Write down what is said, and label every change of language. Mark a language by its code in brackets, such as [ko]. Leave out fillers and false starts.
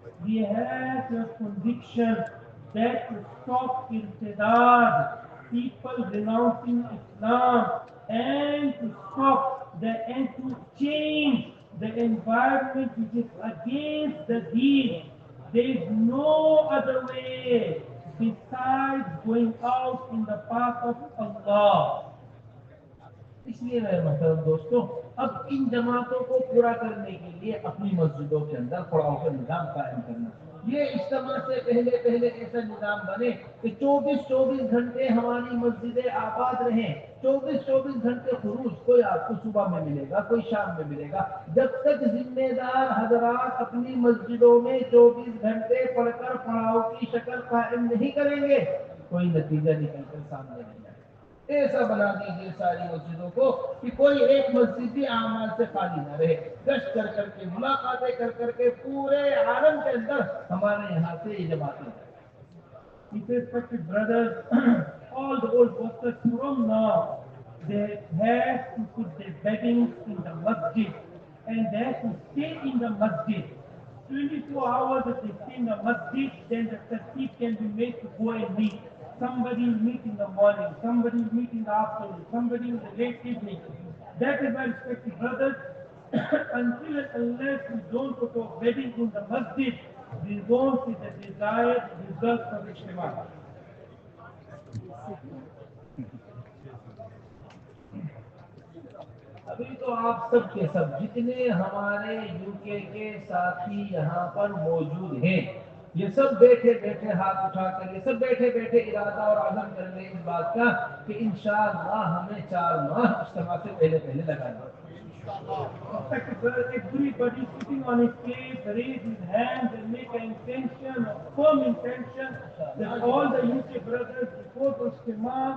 [en] We have to have conviction that to stop irtidad, people renouncing Islam, and to stop and to change the environment which is against the deen. There is no other way besides going out in the path of Allah. [ur] اس لیے میرے محترم دوستوں، اب ان جماعتوں کو پورا کرنے کے لیے اپنی مسجدوں کے اندر پڑاؤ کا نظام قائم کرنا. یہ اجتماع سے پہلے ایسا نظام بنے کہ 24 گھنٹے ہماری مسجدیں آباد رہیں. 24 گھنٹے خروج، کوئی آپ کو صبح میں ملے گا، کوئی شام میں ملے گا. جب تک ذمہ دار حضرات اپنی مسجدوں میں 24 گھنٹے پڑھ کر پڑاؤ کی شکل قائم نہیں کریں گے، کوئی نتیجہ نکل کر سامنے نہیں آئے. ایسا بنا دیجیے ساری مسجدوں کو کہ کوئی ایک مسجد بھی اعمال سے خالی نہ رہے. گشت کر کے، ملاقاتیں کر کے پورے عالم کے اندر ہمارے یہاں سے یہ جماعتیں ہیں. [en] Respected brothers, all the old workers from now, they have to put their beddings in the masjid, and they have to stay in the masjid. 24 hours if they stay in the masjid, then the tartib can be made to go and meet. Somebody will meet in the morning, somebody will meet in the afternoon, somebody in the late evening. That is why, respected brothers, until and unless we don't put our beddings in the masjid, we won't see the desired results of Ijtema. [ur] ابھی تو آپ سب کے سب جتنے ہمارے UK کے ساتھی یہاں پر موجود ہیں، یہ سب بیٹھے بیٹھے ہاتھ اٹھا کر، یہ سب بیٹھے بیٹھے ارادہ اور عزم کر لیں اس بات کا کہ انشاءاللہ ہمیں 4 ماہ اجتماع سے پہلے لگانا. [en] Everybody sitting on his place, raise his hands and make an intention, a firm intention, that all the UK brothers before the Ijtema